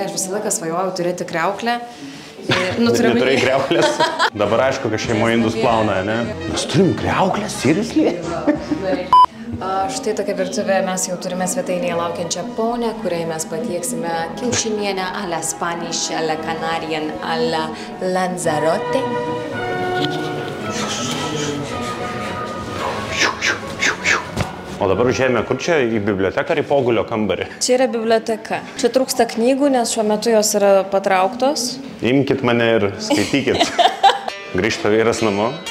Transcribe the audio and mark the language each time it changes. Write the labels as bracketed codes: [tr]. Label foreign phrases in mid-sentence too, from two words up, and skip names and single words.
[lt] aš visą laiką svajojau turėti kriauklę. Neturėjai kriauklės? Dabar aišku, kad šeimoje indus plauna, ne? Mes turim kriauklės, seriously? Štai tokia virtuvė, mes jau turime svetainėje laukiančią ponę, kuriai mes patieksime kiaušinienę [en] a la Spanish, a la Canarian, [lt] a la Lanzarote. O dabar užėjome, kur čia, į biblioteką ar į pogulio kambarį? Čia yra biblioteka. Čia trūksta knygų, nes šiuo metu jos yra patrauktos. Imkit mane ir skaitykit. Grįžta vyras namo.